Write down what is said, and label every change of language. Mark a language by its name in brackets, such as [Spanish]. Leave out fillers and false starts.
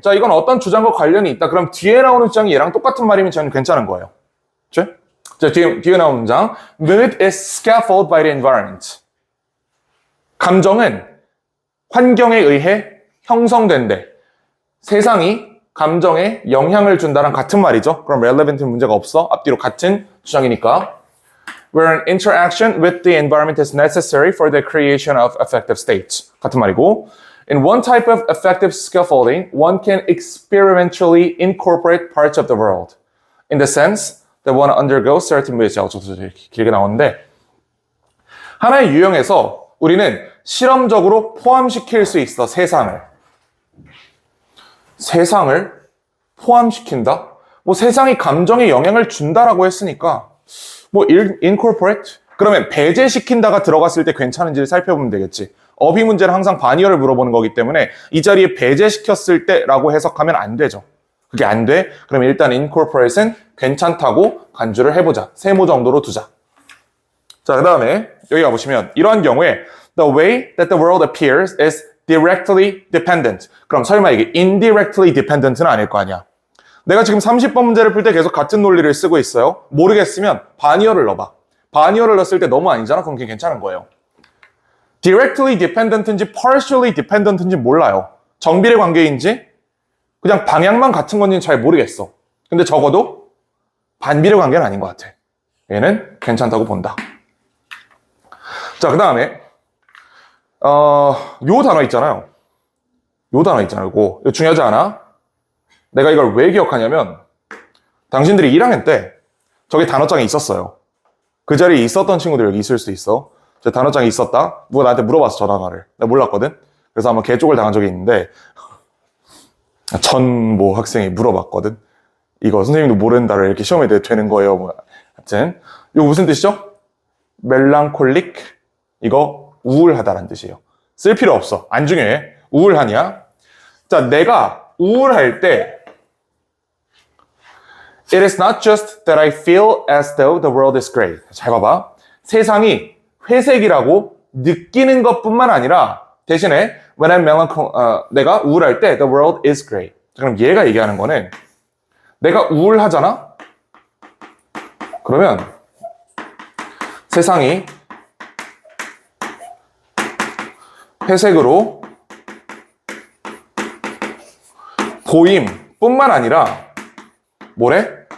[Korean] 자, 이건 어떤 주장과 관련이 있다. 그럼 뒤에 나오는 주장이 얘랑 똑같은 말이면 저는 괜찮은 거예요. 그렇죠? 자, 뒤에 나오는 문장. [English] Mood is scaffolded by the environment. [Korean] 감정은 환경에 의해 형성된대. 세상이 감정에 영향을 준다랑 같은 말이죠. 그럼 relevant는 문제가 없어. 앞뒤로 같은 주장이니까. [English] Where an interaction with the environment is necessary for the creation of affective states. [Korean] 같은 말이고. [English] In one type of affective scaffolding, one can experimentally incorporate parts of the world. In the sense that one undergoes certain moods. [Korean] 길게 나오는데 하나의 유형에서 우리는 실험적으로 포함시킬 수 있어, 세상을. 세상을 포함시킨다? 뭐 세상이 감정에 영향을 준다라고 했으니까 뭐 incorporate? 그러면 배제시킨다가 들어갔을 때 괜찮은지를 살펴보면 되겠지. 어휘 문제는 항상 반의어를 물어보는 거기 때문에 이 자리에 배제시켰을 때라고 해석하면 안 되죠. 그게 안 돼? 그럼 일단 incorporate은 괜찮다고 간주를 해보자. 세모 정도로 두자. 자, 그 다음에 여기 가보시면 이러한 경우에 [English] the way that the world appears is directly dependent. [Korean] 그럼 설마 이게 indirectly dependent는 아닐 거 아니야. 내가 지금 30번 문제를 풀 때 계속 같은 논리를 쓰고 있어요. 모르겠으면 반의어를 넣어봐. 반의어를 넣었을 때 너무 아니잖아? 그럼 괜찮은 거예요. directly dependent인지 partially dependent인지 몰라요. 정비례 관계인지 그냥 방향만 같은 건지는 잘 모르겠어. 근데 적어도 반비례 관계는 아닌 것 같아. 얘는 괜찮다고 본다. 자, 그 다음에 요 단어 있잖아요. 요 단어 있잖아요. 이거 중요하지 않아? 내가 이걸 왜 기억하냐면 당신들이 1학년 때 저기 단어장에 있었어요. 그 자리에 있었던 친구들 여기 있을 수 있어. 저 단어장에 있었다? 누가 나한테 물어봤어, 저 단어를. 내가 몰랐거든? 그래서 한번 개쪽을 당한 적이 있는데 전 학생이 물어봤거든? 이거 선생님도 모른다를 이렇게 시험에 되는 거예요. 뭐. 하여튼 이거 무슨 뜻이죠? 멜랑콜릭? 이거 우울하다라는 뜻이에요. 쓸 필요 없어. 안 중요해. 우울하냐? 자, 내가 우울할 때 [English] It is not just that I feel as though the world is gray. [Korean] 잘 봐봐. 세상이 회색이라고 느끼는 것뿐만 아니라 대신에 [English] when I'm [Korean] 내가 우울할 때 [English] the world is gray. [Korean] 그럼 얘가 얘기하는 거는 내가 우울하잖아? 그러면 세상이 회색으로 보임뿐만 아니라 뭐래?